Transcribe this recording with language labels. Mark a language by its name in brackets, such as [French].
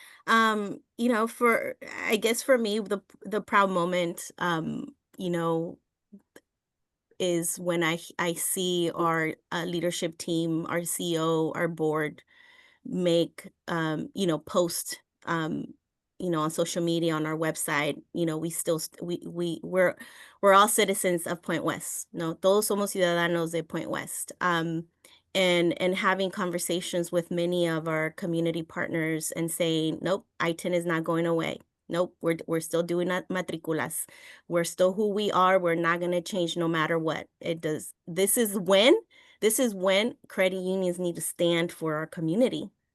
[English] You know, I guess for me, the proud moment, you know, is when I see our leadership team, our CEO, our board make you know, post you know, on social media, on our website, you know, we still we're all citizens of Point West. [Spanish] No, todos somos ciudadanos de Point West. [English] And having conversations with many of our community partners and saying, nope, I-10 is not going away. Nope, we're still doing matriculas. We're still who we are. We're not going to change no matter what. It does. This is when credit unions need to stand for our community.